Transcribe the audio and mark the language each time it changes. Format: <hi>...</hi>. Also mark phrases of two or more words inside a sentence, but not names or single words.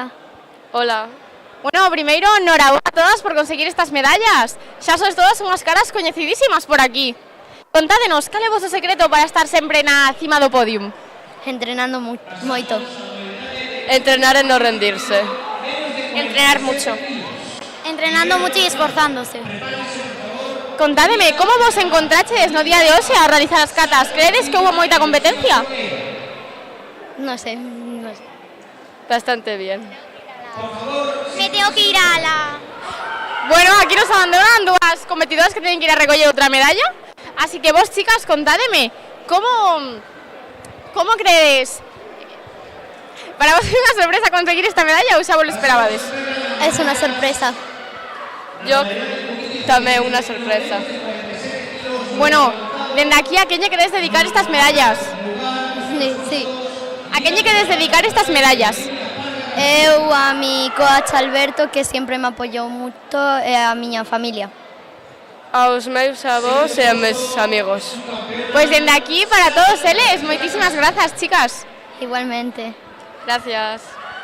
<gl>Hola. Bueno, primeiro, enhorabuena a todas por conseguir estas medallas. Xa sois todas unhas caras coñecidísimas por aquí. Contádenos, cal é o vosso secreto para estar sempre na cima do podium? Entrenando moito. Entrenar e non rendirse.</gl> <es>Entrenar mucho. Entrenando mucho y esforzándose.</es> <gl>Contádeme, como vos encontraches no día de hoxe a realizar as catas? Creedes que houve moita competencia?</gl> <es>No sé. Bastante bien. Me tengo que ir a la...</es> <gl>Bueno, aquí nos abandonan dúas competidoras que teñen que ir a recoller outra medalla. Así que vos, chicas, contádeme, como creedes? Para vos é unha sorpresa conseguir esta medalla ou xa vos lo esperabades?</gl> <es>Es una sorpresa.</es> <gl>Yo tamén unha sorpresa. Bueno, dende aquí a quen lle queredes dedicar estas medallas? Sí. A quen lle queredes dedicar estas medallas? Eu a mi coach Alberto, que sempre me apoyou moito, e a miña familia. Aos meus avós e a meus amigos. Pois dende aquí para todos eles, moitísimas grazas, chicas. Igualmente.</gl> <es>Gracias.</es>